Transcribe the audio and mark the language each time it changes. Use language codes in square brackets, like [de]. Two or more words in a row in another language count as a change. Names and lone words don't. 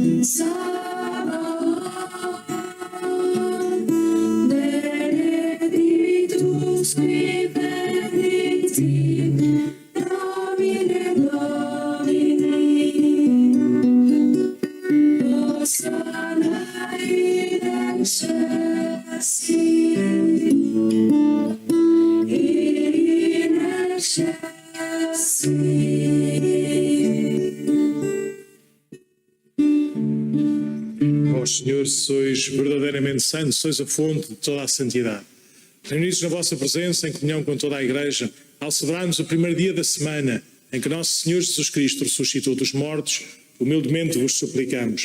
[la] Sabaoth, benedictus qui venit in nomine Domini, Hosanna in excelsis, in excelsis. [pt] Ó Senhor, sois verdadeiramente santos, sois a fonte de toda a santidade. Reunidos na vossa presença, em comunhão com toda a Igreja, ao celebrarmos o primeiro dia da semana em que nosso Senhor Jesus Cristo ressuscitou dos mortos, humildemente vos suplicamos.